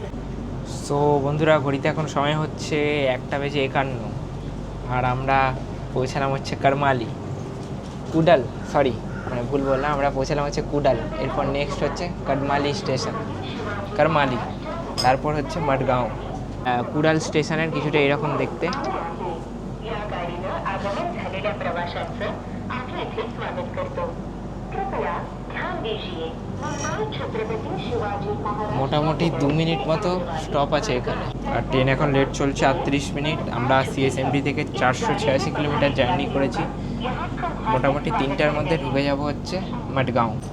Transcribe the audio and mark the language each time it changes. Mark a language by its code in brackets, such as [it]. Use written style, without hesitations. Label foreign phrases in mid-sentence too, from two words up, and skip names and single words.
[bn] সো বন্ধুরা, ঘড়িতে এখন সময় হচ্ছে 1:51, আর আমরা পৌঁছালাম হচ্ছে কারমালি, কুডাল, সরি মানে ভুল বললাম, আমরা পৌঁছালাম হচ্ছে কুডাল। এরপর নেক্সট হচ্ছে কারমালি স্টেশন, কারমালি, তারপর হচ্ছে মাডগাঁও। কুডাল স্টেশনের কিছুটা এরকম দেখতে। [mr] या गाडीनं आगमन झालेल्या प्रवाशांचं आम्ही इथे स्वागत करतो. [hi] कृपया ध्यान दीजिए. [mr] महाराज छत्रपती शिवाजी महाराज [bn] মোটামুটি 2 মিনিট মতো স্টপ আছে এখানে। আর ট্রেন এখন লেট চলছে 38 মিনিট। আমরা সিএসএমডি থেকে 486 কিলোমিটার জার্নি করেছি। মোটামুটি 3টার মধ্যে ঢুকে যাব হচ্ছে মাডগাঁও।